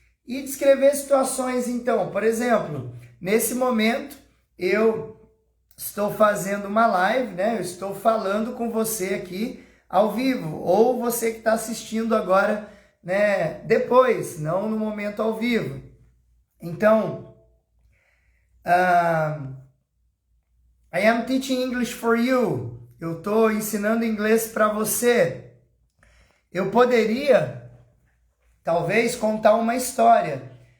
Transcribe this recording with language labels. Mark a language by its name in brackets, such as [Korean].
[Portuguese] E descrever situações, então. Por exemplo, nesse momento, eu estou fazendo uma live, né? Eu estou falando com você aqui ao vivo. Ou você que está assistindo agora, né? Depois, não no momento ao vivo. [English] Então, I am teaching English for you. [Portuguese] Eu estou ensinando inglês para você. Eu poderia, talvez, contar uma história.